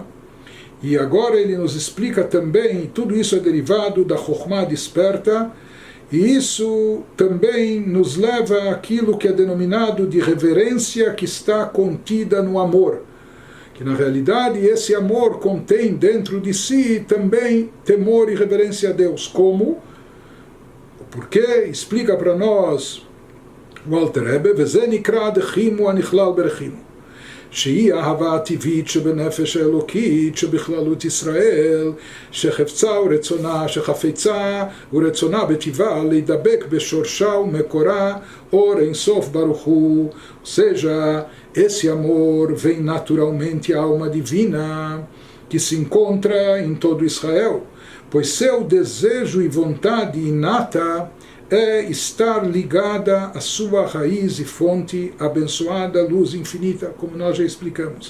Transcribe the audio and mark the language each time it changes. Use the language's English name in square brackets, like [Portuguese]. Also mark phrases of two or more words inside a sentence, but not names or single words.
[Portuguese] E agora ele nos explica também, tudo isso é derivado da Chokhmah desperta, e isso também nos leva àquilo que é denominado de reverência que está contida no amor. Que na realidade esse amor contém dentro de si também temor e reverência a Deus. Como? O porquê? Explica para nós Walter Rebbe, [Hebrew] וזה נקרא דחימו הנכלל ברחימו. שהיא האהבה הטבעית שבנפש האלוקית שבכללות ישראל, שחפצה ורצונה, שחפצה ורצונה בטבעה להידבק בשורשה ומקורה אור אינסוף ברוך הוא. [Portuguese] Ou seja, esse amor vem naturalmente à alma divina que se encontra em todo Israel, pois seu desejo e vontade inata é estar ligada à sua raiz e fonte, abençoada luz infinita, como nós já explicamos.